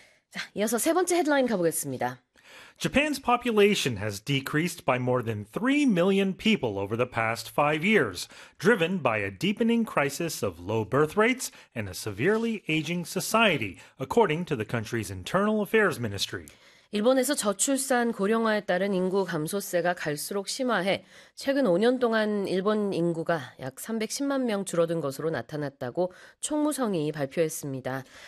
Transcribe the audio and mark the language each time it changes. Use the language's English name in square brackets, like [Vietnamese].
[Korean] 자, 이어서 세 번째 헤드라인 가보겠습니다. [English] Japan's population has decreased by more than 3 million people over the past 5 years, driven by a deepening crisis of low birth rates and a severely aging society, according to the country's Internal Affairs Ministry. [Korean] 일본에서 저출산 고령화에 따른 인구 감소세가 갈수록 심화해 최근 5년 동안 일본 인구가 약 310만 명 줄어든 것으로 나타났다고 총무성이 발표했습니다.